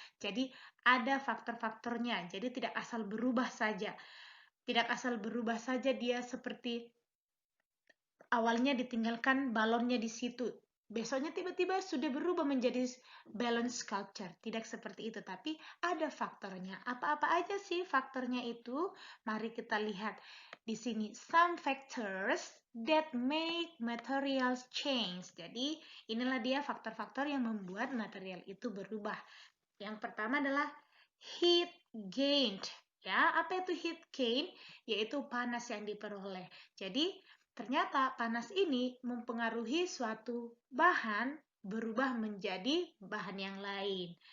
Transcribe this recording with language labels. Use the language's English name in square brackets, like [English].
[Indonesian] Jadi ada faktor-faktornya, jadi tidak asal berubah saja. Tidak asal berubah saja dia seperti awalnya ditinggalkan balonnya di situ. Besoknya tiba-tiba sudah berubah menjadi balloon sculpture. Tidak seperti itu, tapi ada faktornya. Apa-apa aja sih faktornya itu? Mari kita lihat di sini. [English] Some factors that make materials change. [Indonesian] Jadi, inilah dia faktor-faktor yang membuat material itu berubah. Yang pertama adalah heat gained. Ya, apa itu heat gain? Yaitu panas yang diperoleh. Jadi, ternyata panas ini mempengaruhi suatu bahan berubah menjadi bahan yang lain.